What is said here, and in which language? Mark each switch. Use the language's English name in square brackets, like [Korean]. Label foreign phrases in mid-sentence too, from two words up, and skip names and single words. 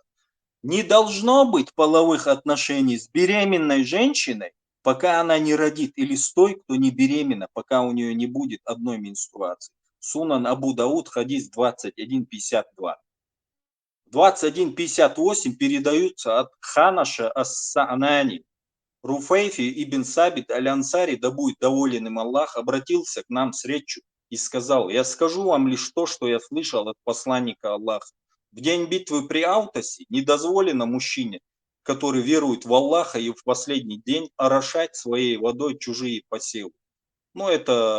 [Russian] Не должно быть половых отношений с беременной женщиной, пока она не родит, или с той, кто не беременна, пока у нее не будет одной менструации. Сунан Абу Дауд, хадис 21:52. 21:58 передаются от Ханаша ас-Са'нани. Руфейфи ибн Сабит аль-Ансари, да будет доволен им Аллах, обратился к нам с речью и сказал: я скажу вам лишь то, что я слышал от посланника Аллаха. В день битвы при Аутасе не дозволено мужчине, который верует в Аллаха и в последний день, орошать своей водой чужие посевы.